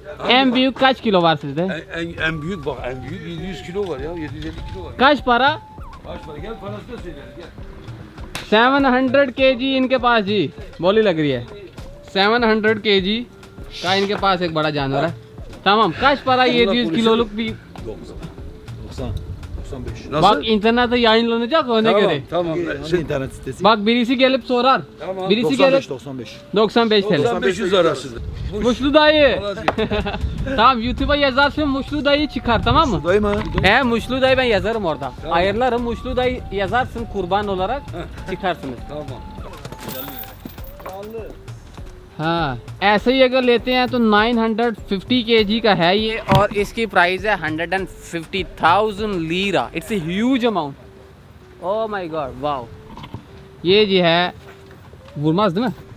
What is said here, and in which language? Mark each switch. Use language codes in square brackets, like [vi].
[tr] En büyük kaç kilo var sizde? En büyük bak, en büyük 700 kilo var ya, 750 kilo var. Kaç para? Kaç para? Gel parasını da söyleriz gel. [hi] 700 kg इनके पास जी, बोली लग रही है। 700 kg का इनके पास एक बड़ा जानवर है। [tr] Tamam, kaç para 700 kiloluk bir 95. Nasıl? bak internette yayınlanacak ona göre. Tamam. İnternet sitesi. Bak birisi gelip sorar. Tamam. Birisi 95 gelip 95. 95 TL. 9500 arası. Muşlu dayı. Tamam, YouTube'a yazarsın Muşlu dayı çıkar, tamam mı? Dayı mı? He, Muşlu dayı ben yazarım orada. Tamam. Ayarlarım, Muşlu dayı yazarsın kurban olarak çıkarsınız. Tamam. [hi] हाँ, ऐसे ही अगर लेते हैं तो 950 kg का है ये, और इसकी प्राइस है 150,000 lira. [en] It's a huge amount. Oh my god, wow. [hi] ये जी है [tr] vurmaz değil mi?